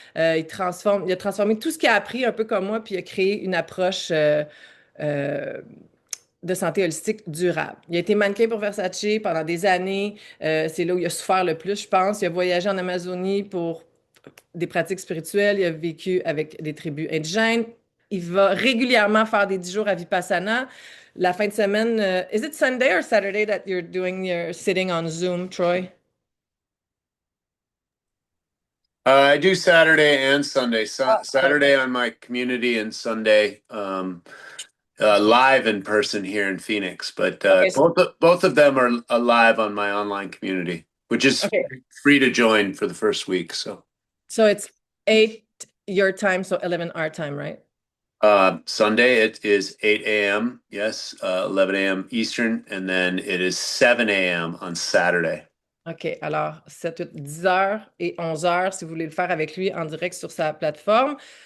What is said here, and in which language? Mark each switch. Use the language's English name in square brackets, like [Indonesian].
[French] Il a transformé tout ce qu'il a appris, un peu comme moi, puis il a créé une approche euh, de santé holistique durable. Il a été mannequin pour Versace pendant des années. C'est là où il a souffert le plus, je pense. Il a voyagé en Amazonie pour des pratiques spirituelles. Il a vécu avec des tribus indigènes. Il va régulièrement faire des 10 jours à Vipassana. La fin de semaine, [English] is it Sunday or Saturday that you're doing your sitting on Zoom, Troy? I do Saturday and Sunday. Ah, OK. Saturday on my community and Sunday live in person here in Phoenix. But OK. both of them are live on my online community, which is OK. free to join for the first week. So So it's 8 your time, so 11 our time, right? Sunday it is 8 a.m. Yes, 11 a.m. Eastern, and then it is 7 a.m. on Saturday. [French] OK, alors 7, 8, 10 heures et 11 heures, si vous voulez le faire avec lui en direct sur sa plateforme.